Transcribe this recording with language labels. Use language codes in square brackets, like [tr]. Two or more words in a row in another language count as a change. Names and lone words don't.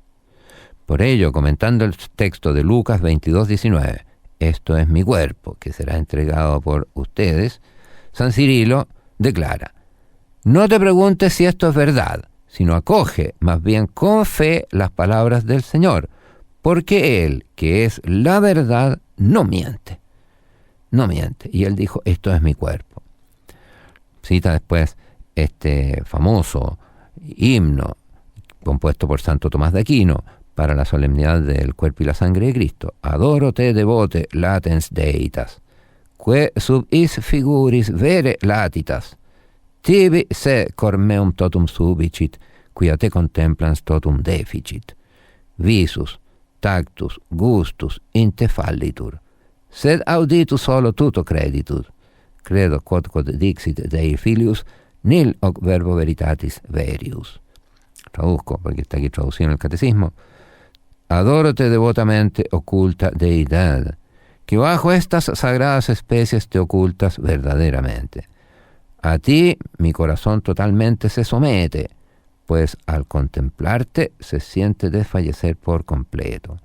[es] Por ello, comentando el texto de Lucas 22:19, esto es mi cuerpo, que será entregado por ustedes, San Cirilo declara, no te preguntes si esto es verdad, sino acoge más bien con fe las palabras del Señor, porque Él, que es la verdad, no miente. No miente. Y Él dijo, esto es mi cuerpo. Cita después este famoso himno compuesto por Santo Tomás de Aquino para la solemnidad del cuerpo y la sangre de Cristo. [la] Adoro te devote latens deitas, que sub is figuris vere latitas, tibi se cor meum totum subicit, quia te contemplans totum deficit. Visus, tactus, gustus, in te fallitur, sed auditus solo tuto creditur. Credo quod dixit Dei filius, nil hoc verbo veritatis verius. [es] Traduzco, porque está aquí traducido en el catecismo. Adórote devotamente, oculta deidad, que bajo estas sagradas especies te ocultas verdaderamente. A ti mi corazón totalmente se somete, pues al contemplarte se siente desfallecer por completo.